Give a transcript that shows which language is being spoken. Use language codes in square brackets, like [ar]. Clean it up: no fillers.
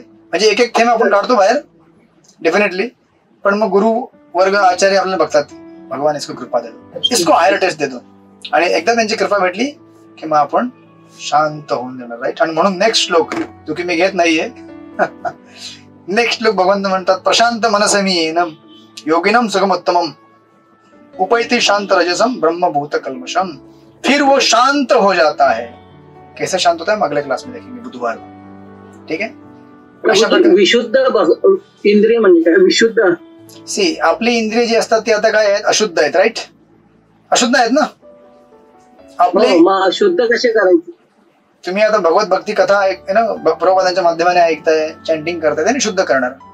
[mr] म्हणजे एक एक थेंब आपण काढतो बाहेर डेफिनेटली, पण मग गुरु वर्ग आचार्य आपल्याला बघतात, भगवान इसको कृपा देतो, इसको हायर टेस्ट देतो, आणि एकदा त्यांची कृपा भेटली की मग आपण शांत होऊन जाणार. राईट? आणि म्हणून नेक्स्ट श्लोक जो की मी घेत नाहीये, नेक्स्ट श्लोक भगवंत म्हणतात, [sa] प्रशांत मनसमीनम योगिनम सुगमोत्तमम उपैति शांत रजसम ब्रह्मभूत कल्मशम. [hi] फिर वो शांत हो जाता है. कैसे शांत होता है अगले क्लास में देखेंगे बुधवार को. ठीक है? [mr] विशुद्ध इंद्रिय म्हणजे काय विशुद्ध? सी आपली इंद्रिय जी असतात ती आता काय आहेत, अशुद्ध आहेत. राईट? अशुद्ध आहेत ना आपले. शुद्ध कसे करायचे? तुम्ही आता भगवत भक्ती कथा प्रभुपादांच्या माध्यमाने ऐकताय, चॅन्टिंग करताय, त्याने शुद्ध करणार.